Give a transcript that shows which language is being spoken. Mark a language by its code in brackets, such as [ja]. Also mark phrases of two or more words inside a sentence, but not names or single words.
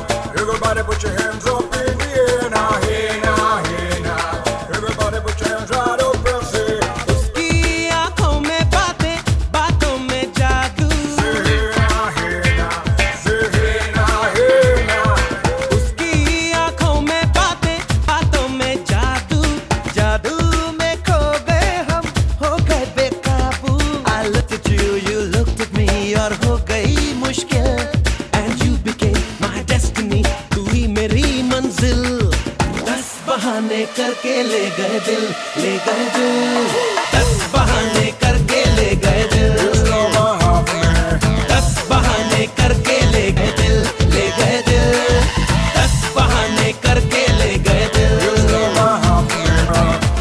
[en] Everybody put your hands up in the air now. Hey now, hey now. Everybody put your hands right up and say. [hi] उसकी आँखों में बातें, बातों में जादू. [en] Say hey now, hey now. Say hey now, hey now. [hi] उसकी आँखों में बातें, बातों में जादू. जादू में खो गए हम, हो गए बेकाबू. [en] I looked at you, you looked at me, [hi] और हो गई मुश्किल. [en] And you became my destiny. [hi] तू ही मेरी मंजिल. 10 बहाने करके ले गए दिल, ले गए दिल. 10 बहाने करके ले गए दिल. [en] It's never happening. [hi] 10 बहाने करके ले गए दिल, ले गए दिल. 10 बहाने करके ले गए दिल. [en] It's never happening.